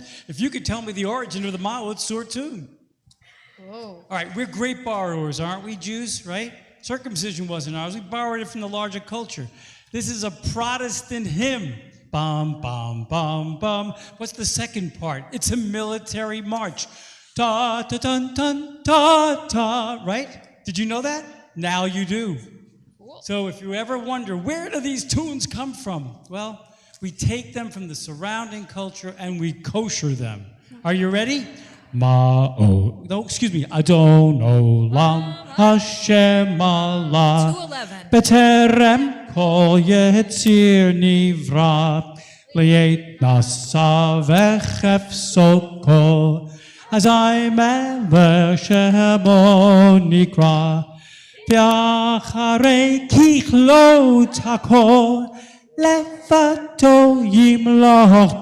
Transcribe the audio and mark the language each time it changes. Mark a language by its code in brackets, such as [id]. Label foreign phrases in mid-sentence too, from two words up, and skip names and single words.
[en] If you could tell me the origin of the Ma'od Sor tune. Whoa. All right, we're great borrowers, aren't we, Jews, right? Circumcision wasn't ours. We borrowed it from the larger culture. This is a Protestant hymn. Bum, bum, bum, bum. What's the second part? It's a military march. Da, da, dun, dun, da, da. Right? Did you know that? Now you do. Cool. So if you ever wonder, where do these tunes come from? Well, we take them from the surrounding culture and we kosher them. Are you ready? No, excuse me. [he] אדון עולם השם אללה 2:11. בטרם כל יציר נברא לעת נעשה בחפצו כל אזי מלך שמו נקרא ואחרי ככלות הכל לבדו ימלוך